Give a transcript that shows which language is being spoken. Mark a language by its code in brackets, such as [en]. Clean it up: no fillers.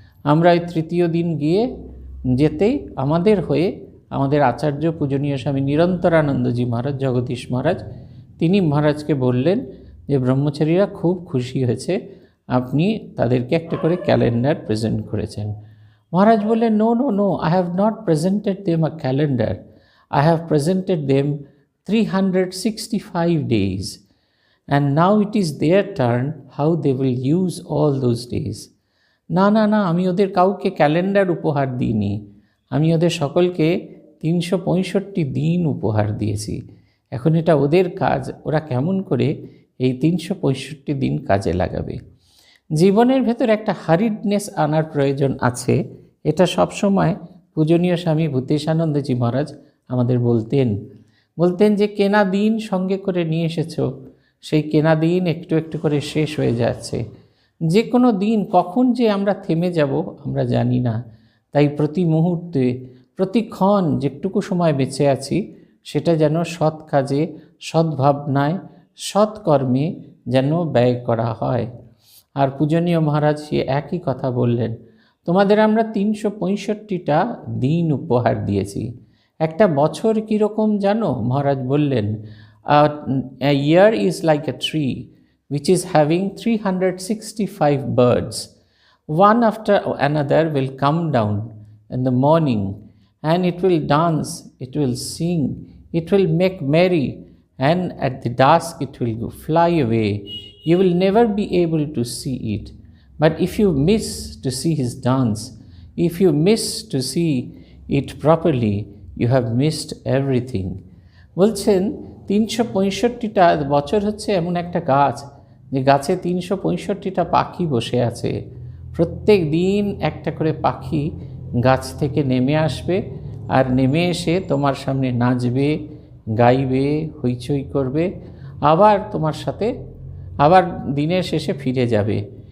[bn] আমরা ওই তৃতীয় দিন যেতেই আমাদের হয়ে আমাদের আচার্য পূজনীয় স্বামী নিরন্তরানন্দজি মহারাজ, জগদীশ মহারাজ, তিনি মহারাজকে বললেন যে ব্রহ্মচারীরা খুব খুশি হয়েছে, আপনি তাদেরকে একটা করে ক্যালেন্ডার প্রেজেন্ট করেছেন। মহারাজ বললেন, [en] No no no, I have not presented them a calendar, I have presented them 365 days, and now it is their turn how they will use all those days. [bn] না না না, আমি ওদের কাউকে ক্যালেন্ডার উপহার দিইনি, আমি ওদের সকলকে 365 দিন উপহার দিয়েছি। এখন এটা ওদের কাজ, ওরা কেমন করে এই 365 দিন কাজে লাগাবে। জীবনের ভেতর একটা হারিডনেস আনার প্রয়োজন আছে, এটা সবসময় পূজনীয় স্বামী ভূতেশানন্দজি মহারাজ আমাদের বলতেন যে কেনা দিন সঙ্গে করে নিয়ে এসেছো, সেই কেনা দিন একটু একটু করে শেষ হয়ে যাচ্ছে। যে কোনো দিন কখন যে আমরা থেমে যাব আমরা জানি না। তাই প্রতি মুহূর্তে, প্রতিক্ষণ যেটুকু সময় বেঁচে আছি সেটা যেন সৎ কাজে, সদ্ভাবনায়, সৎকর্মে যেন ব্যয় করা হয়। আর পূজনীয় মহারাজ সে একই কথা বললেন, তোমাদের আমরা 365টা দিন উপহার দিয়েছি। একটা বছর কীরকম জানো? মহারাজ বললেন, [en] a year is like a tree which is having 365 birds. One after another will come down in the morning, and it will dance, it will sing, it will make merry, and at the dusk it will fly away. You will never be able to see it. But if you miss to see his dance, if you miss to see it properly, you have missed everything. [bn] বলছেন 365টা বছর হচ্ছে এমন একটা গাছ, যে গাছে 365টা পাখি বসে আছে। প্রত্যেক দিন একটা করে পাখি গাছ থেকে নেমে আসবে, আর নেমে এসে তোমার সামনে নাচবে, গাইবে, হইচই করবে, আবার তোমার সাথে আবার দিনের শেষে ফিরে যাবে।